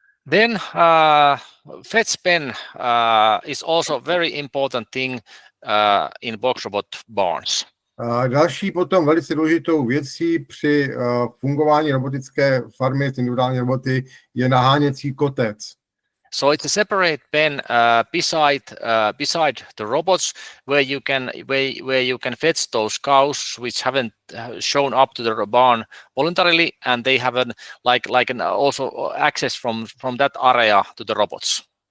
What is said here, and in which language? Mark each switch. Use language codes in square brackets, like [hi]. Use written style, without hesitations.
[en] Then fetch pen is also very important thing in box robot barns. [cs] Další potom velice důležitou věcí při fungování robotické farmy s individuální roboty je naháněcí kotec. [en] So it's a separate pen beside the robots where you can fetch those cows which haven't shown up to the barn voluntarily, and they have also access from that area to the robots.